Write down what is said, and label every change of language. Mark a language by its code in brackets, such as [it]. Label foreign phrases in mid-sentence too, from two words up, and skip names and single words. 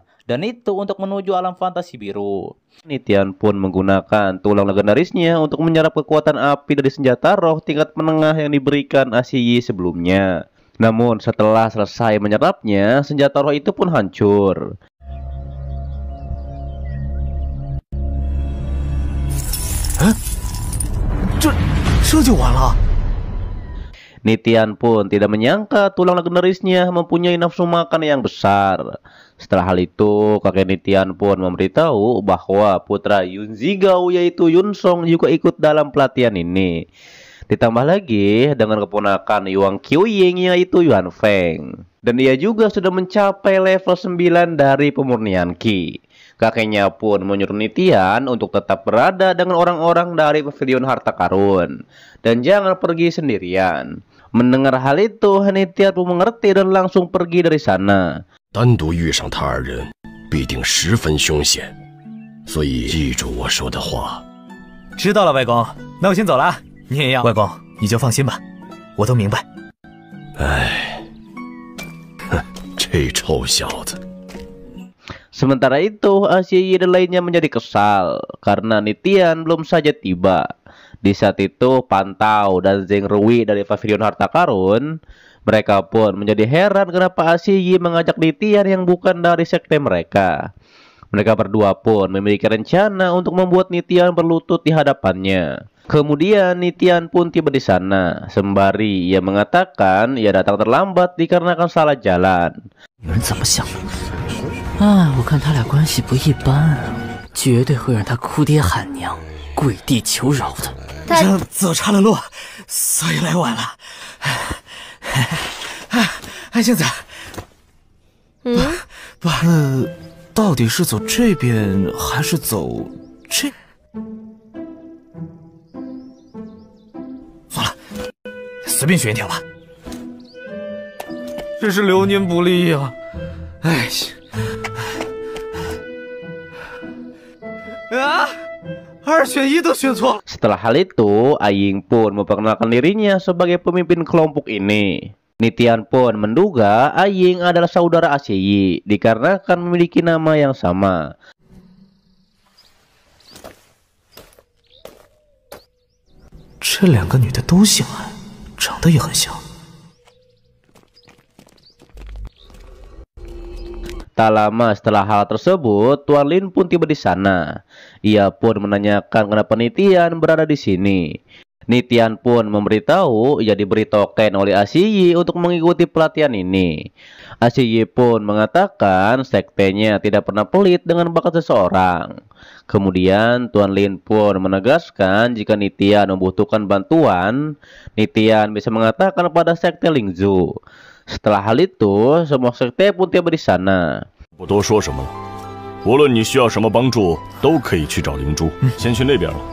[id] Dan itu untuk menuju alam fantasi biru. Nitian pun menggunakan tulang legendarisnya untuk menyerap kekuatan api dari senjata roh tingkat menengah yang diberikan Ashiyi sebelumnya. Namun setelah selesai menyerapnya, senjata roh itu pun hancur. Hah? [zh] 这就完了？ [id] Nitian pun tidak menyangka tulang legendarisnya mempunyai nafsu makan yang besar. Setelah hal itu, kakek Nitian pun memberitahu bahwa putra Yun Zigao yaitu Yun Song juga ikut dalam pelatihan ini. Ditambah lagi dengan keponakan Yuan Qiuying yaitu Yuan Feng. Dan ia juga sudah mencapai level 9 dari pemurnian Qi. Kakeknya pun menyuruh Nitian untuk tetap berada dengan orang-orang dari Pavilion Harta Karun. Dan jangan pergi sendirian. Mendengar hal itu, Nitian pun mengerti dan langsung pergi dari sana. [zh] 单独遇上他二人，必定十分凶险，所以记住我说的话。知道了，外公，那我先走了。 你也要，外公，你就放心吧，我都明白。唉，哼，这臭小子。 [id] Sementara itu, Ashiyi dan lainnya menjadi kesal karena Nitian belum saja tiba. Di saat itu, Pantau dan Zheng Rui dari Pavilion Harta Karun, mereka pun menjadi heran kenapa Ashiyi mengajak Nitian yang bukan dari sekte mereka. Mereka berdua pun memiliki rencana untuk membuat Nitian berlutut di hadapannya. Kemudian Nitian pun tiba di sana. Sembari ia mengatakan ia datang terlambat dikarenakan salah jalan. [zh] 你们怎么想的？啊，我看他俩关系不一般啊，绝对会让他哭爹喊娘、跪地求饶的。这走岔了路，所以来晚了。安星子，不，到底是走这边还是走这？随便选一条吧。真是流年不利呀！哎啊，二选一都选错了。 [id] Setelah hal itu, Aying pun memperkenalkan dirinya sebagai pemimpin kelompok ini. Nitian pun menduga Aying adalah saudara Ashiyi dikarenakan memiliki nama yang sama. [zh] 这两个女的都姓安。长得也很像。 [id] Tak lama setelah hal tersebut, Tuan Lin pun tiba di sana. Ia pun menanyakan kenapa Nitian berada di sini. Nitian pun memberitahu ia diberi token oleh Ashiyi untuk mengikuti pelatihan ini. Ashiyi pun mengatakan sektenya tidak pernah pelit dengan bakat seseorang. Kemudian Tuan Lin pun menegaskan jika Nitian membutuhkan bantuan, Nitian bisa mengatakan pada sekte Lingzhu. Setelah hal itu, semua sekte pun tiba di sana. [zh] 不多说什么了，无论你需要什么帮助，都可以去找灵珠。先去那边了。